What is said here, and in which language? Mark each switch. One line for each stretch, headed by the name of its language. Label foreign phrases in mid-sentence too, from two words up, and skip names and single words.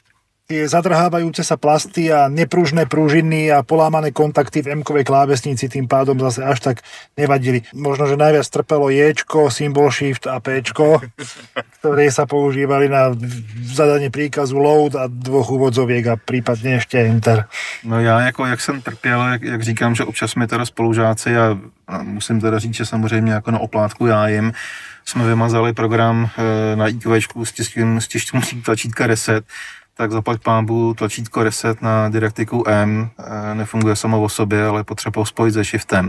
Slovak: Tie zadrhávajúce sa plasty a nepružné pružiny a polámané kontakty v M-kovej klávesnici tým pádom zase až tak nevadili. Možno, že najviac trpelo Jčko, symbol Shift a Pčko, ktoré sa používali na zadanie príkazu load a 2 úvodzoviek a prípadne ešte enter.
Czech: No já jak jsem trpěl, jak říkám, že občas mi teda spolužáci a musím teda říct, že samozřejmě jako na oplátku já jim, jsme vymazali program na IQčku s stisknutím tlačítka reset, tak zaplať pánbu tlačítko reset na didaktiku M nefunguje samo o sobě, ale potřeba spojit se shiftem.